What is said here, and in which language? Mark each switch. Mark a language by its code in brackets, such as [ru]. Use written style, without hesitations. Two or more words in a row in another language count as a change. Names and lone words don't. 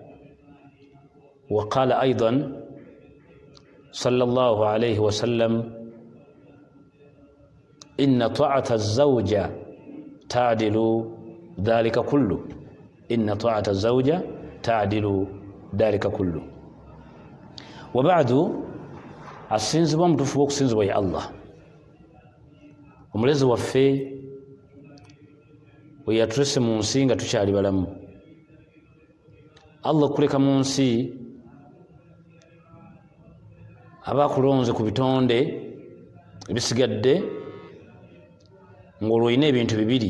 [ar] وقال أيضا صلى الله عليه وسلم: إن طاعة الزوجة تعدل ذلك كله. إن طاعة الزوجة تعدل ذلك كله. [lg] وبعد asinzibwa mutufu okusinzibwa ya Allah, omulezi waffe we yatulese mu nsi nga tukyali balamu. Allah okuleka mu nsi aba akulonze ku bitonde ebisigadde ng'olwoyina ebintu bibiri.